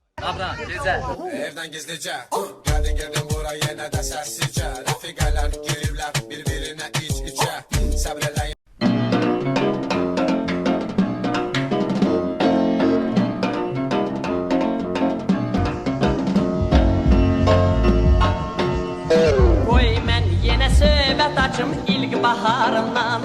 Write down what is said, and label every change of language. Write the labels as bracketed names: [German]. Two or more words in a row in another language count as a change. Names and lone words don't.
[Turkish] Abla gece. Evden gizlice geldin buraya ne de sessizce. Refikalar girirler birbirine iç içe. Sabrele [Azerbaijani] Qoy mən yenə söhbət açım ilk baharımdan.